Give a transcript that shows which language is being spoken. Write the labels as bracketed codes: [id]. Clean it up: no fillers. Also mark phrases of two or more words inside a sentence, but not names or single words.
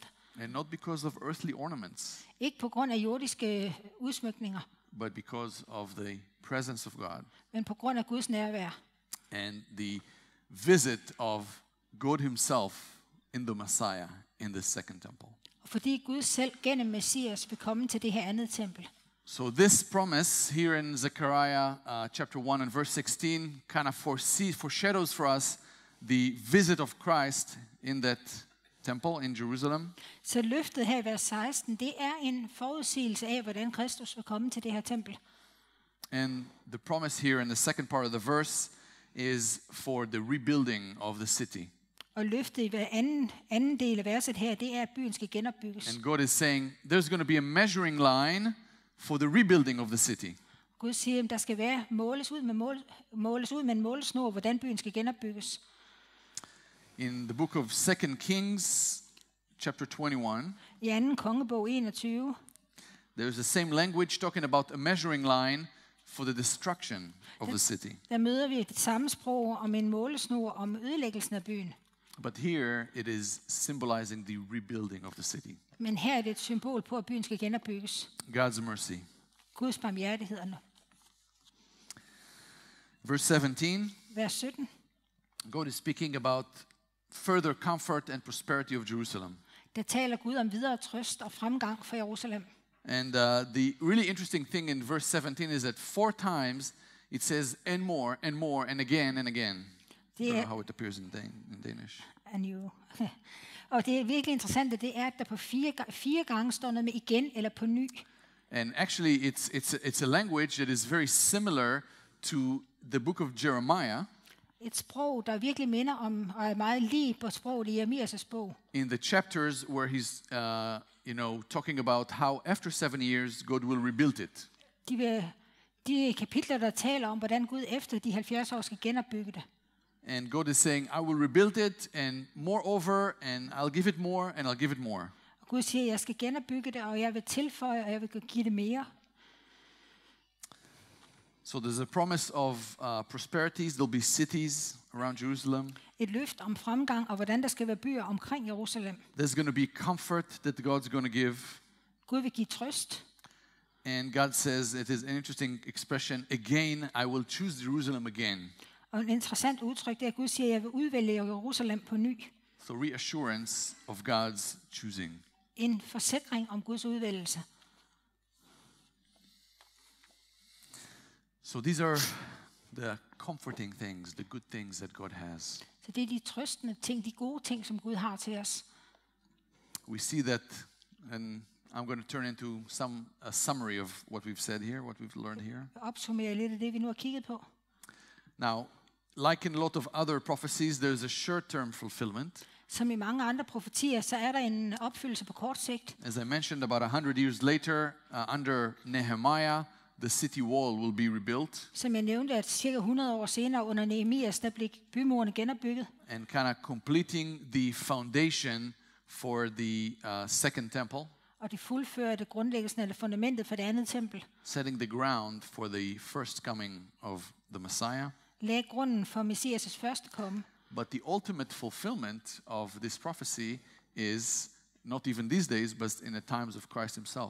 [en] And not because of earthly ornaments, [da] Ikke på grund af jordiske udsmykninger, [en] but because of the presence of God [da] men på grund af Guds nærvær. [en] and the visit of God himself in the Messiah in the second temple. [da] Og fordi Gud selv gennem Messias vil komme til det her andet tempel. [en] So this promise here in Zechariah chapter 1 and verse 16 kind of foreshadows for us the visit of Christ in that temple in Jerusalem. [da] Så løftet her i vers 16, det er en forudsigelse af, hvordan Kristus vil komme til det her tempel. [en] And the promise here in the second part of the verse is for the rebuilding of the city. [da] Og løftet i hver anden del af verset her, det er, at byen skal genopbygges. [en] And God is saying there's going to be a measuring line for the rebuilding of the city. [da] Gud siger, at der skal være måles ud med en målesnor, hvordan byen skal genopbygges. [en] In the book of 2 Kings, chapter 21, [da] I 2. kongebog 21, [en] there's the same language talking about a measuring line for the destruction of the city. [da] der møder vi det samme sprog om en målesnor om ødelæggelsen af byen. [en] But here it is symbolizing the rebuilding of the city. [da] Men her er det et symbol på, at byen skal genopbygges. [en] God's mercy. [da] Guds barmhjertighederne. [en] Verse 17, [da] Vers 17. [en] God is speaking about further comfort and prosperity of Jerusalem. [da] Der taler Gud om videre trøst og fremgang for Jerusalem. [en] And the really interesting thing in verse 17 is that 4 times it says and more and more and again and again. I don't know how it appears in Danish. And you. [da] Og det er virkelig interessant, at det er, at der på fire gange står noget med igen eller på ny. [en] And actually it's a language that is very similar to the book of Jeremiah. [da] Et sprog, der virkelig minder om og er meget lige på sproget i Jeremias' bog. [en] In the chapters where he's talking about how after 7 years God will rebuild it. [da] De kapitler, der taler om, hvordan Gud efter de 70 år skal genopbygge det. [en] And God is saying, I will rebuild it, and moreover, and I'll give it more, and I'll give it more. [da] Og Gud siger, jeg skal genopbygge det, og jeg vil tilføje, og jeg vil give det mere. [en] So there's a promise of prosperities. There'll be cities around Jerusalem. [da] Et løft om fremgang, og hvordan der skal være byer omkring Jerusalem. [en] There's going to be comfort that God's going to give. [da] Gud vil give trøst. [en] And God says, it is an interesting expression, again, I will choose Jerusalem again. [da] Og en interessant udtryk, det er, at Gud siger, at jeg vil udvælge Jerusalem på ny. [en] So reassurance of God's choosing. [da] En forsikring om Guds udvælgelse. [en] So these are the comforting things, the good things that God has. [da] Så det er de trøstende ting, de gode ting, som Gud har til os. [en] We see that, and I'm going to turn into a summary of what we've said here, what we've learned here. [da] Opsummere lidt af det, vi nu har kigget på. [en] Now, like in a lot of other prophecies, there's a short-term fulfillment. [da] Som i mange andre profetier, så er der en opfyldelse på kort sigt. [en] As I mentioned, about 100 years later, under Nehemiah, the city wall will be rebuilt. [da] Som jeg nævnte, at cirka 100 år senere under Nehemias, der blev bymurene genopbygget. [en] And kind of completing the foundation for the second temple. [da] Og de fuldførte grundlæggelsen eller fundamentet for det andet tempel. [en] Setting the ground for the first coming of the Messiah. [da] Lagde grunden for Messias' første komme. [en] But the ultimate fulfillment of this prophecy is not even these days, but in the times of Christ himself.